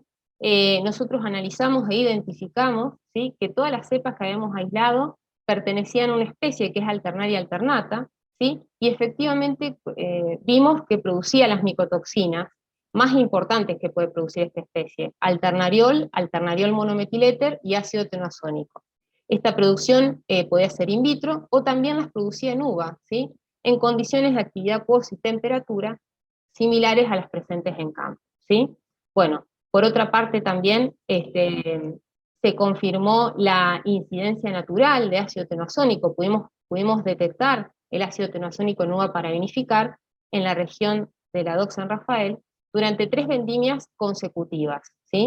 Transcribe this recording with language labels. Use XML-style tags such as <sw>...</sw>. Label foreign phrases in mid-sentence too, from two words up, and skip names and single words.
<es>Nosotros analizamos e identificamos, ¿sí? Que todas las cepas que habíamos aislado pertenecían a una especie que es Alternaria alternata, ¿sí? Y efectivamente vimos que producía las micotoxinas más importantes que puede producir esta especie: alternariol, alternariol monometiléter y ácido tenoazónico. Esta producción podía ser</es> <la>in vitro</la> <es>o también las producía en uva, ¿sí? En condiciones de actividad acuosa y temperatura similares a las presentes en campo, ¿sí? Bueno, Por otra parte también se confirmó la incidencia natural de ácido tenoazónico, pudimos detectar el ácido tenoazónico en uva para vinificar en la región de la DOC San Rafael durante 3 vendimias consecutivas, ¿sí?</es>